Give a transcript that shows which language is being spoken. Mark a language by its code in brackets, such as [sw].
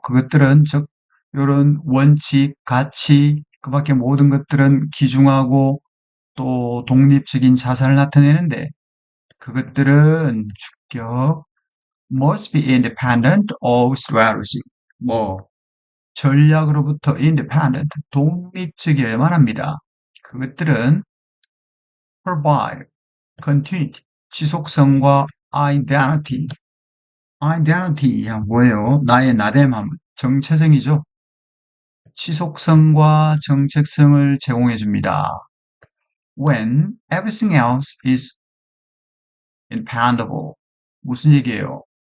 [ko] 그것들은 즉 요런 원칙, 가치 그 밖에 모든 것들은 귀중하고 또 독립적인 자산을 나타내는데 그것들은 주격 [en] must be independent of strategy. [ko] 뭐 전략으로부터 independent, 독립적이어야만 합니다. 그것들은 [en] provide, [ko] continuity, 지속성과 identity. identity야 뭐예요? 나의 나됨함, 정체성이죠. 지속성과 정체성을 제공해 줍니다. [en] When everything else is expandable. [ko] 무슨 얘기예요?